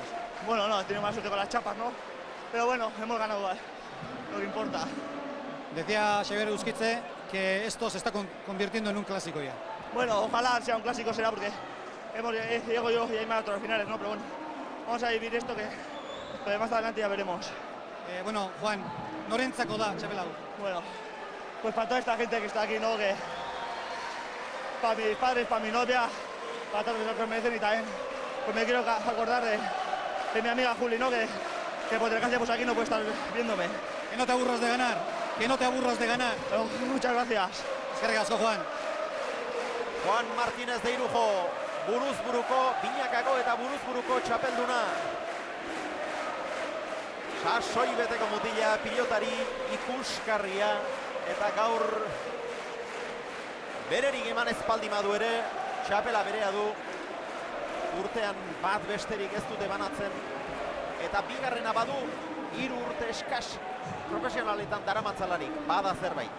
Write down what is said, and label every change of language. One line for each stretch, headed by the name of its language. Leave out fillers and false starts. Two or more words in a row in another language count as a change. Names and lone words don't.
Spanish: Bueno, no, he tenido más suerte con las chapas, ¿no? Pero bueno, hemos ganado igual, lo que importa. Decía Xavier Euskitze que esto se está convirtiendo en un clásico ya. Bueno, ojalá sea un clásico, será porque llego yo y Aimar a todas las finales, ¿no? Pero bueno, vamos a vivir esto que más adelante ya veremos.
Basque: Bueno, Juan, norentzako da txapela hau.
Spanish: Bueno, pues para toda esta gente que está aquí, ¿no? Que para mis padres, para mi novia, para todos los que me dicen y también pues me quiero acordar de mi amiga Juli, ¿no? Que por desgracia pues aquí no puede estar viéndome. Que no te aburras de ganar, que no te aburras de ganar. Pero, muchas gracias.
Basque: Eskerrik asko, Juan. Juan Martínez de Irujo, buruz buruko, binakako eta buruz buruko txapelduna. Sasoi beteko mutila, pilotari ikuskarria, eta gaur bererik eman espaldi madu ere, txapela berea du, urtean bat besterik ez dute banatzen, eta bigarrena badu, 3 urte eskas profesionaletan daramatzalarik, bada zerbait.